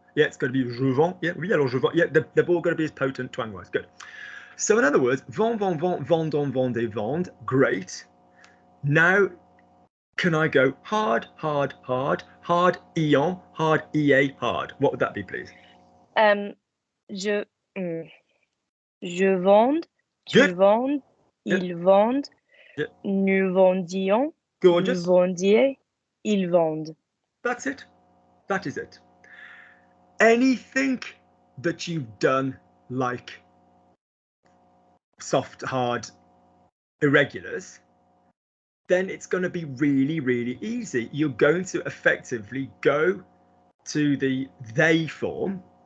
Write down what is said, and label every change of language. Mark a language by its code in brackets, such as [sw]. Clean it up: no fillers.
[en] Yeah, it's got to be je vends. Yeah, [fr] oui, alors je vends. [en] Yeah, they've all got to be as potent twang-wise. Good. So in other words, [fr] vend, vendons, vendez, vende. [en] Great. Now, can I go hard, ion, hard, ea, hard? What would that be, please? [fr] Je vends, tu vends, ils vendent, nous vendions, [en] gorgeous, [fr] vous vendiez, ils vendent. [en] That's it. That is it. Anything that you've done like soft, hard, irregulars, then it's going to be really, really easy. You're going to effectively go to the they form.